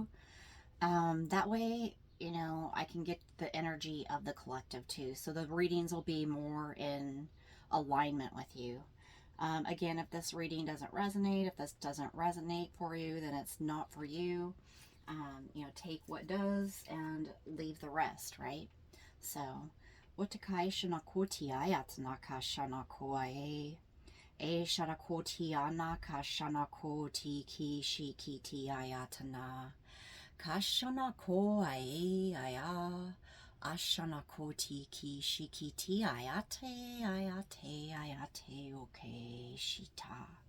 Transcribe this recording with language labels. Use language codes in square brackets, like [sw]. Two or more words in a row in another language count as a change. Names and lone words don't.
[en] That way, you know, I can get the energy of the collective too. So the readings will be more in alignment with you. Again, if this reading doesn't resonate, if this doesn't resonate for you, then it's not for you. You know, take what does and leave the rest, right? So, Watakai Shanakoti Ayatnaka Shanakoe. E Sharakoti Anaka Shanakoti Ki Shikiti Ayatana. Kashanako Ae Aya. Ashanakoti Ki Shikiti Ayate Ayate Ayate Oke Shita.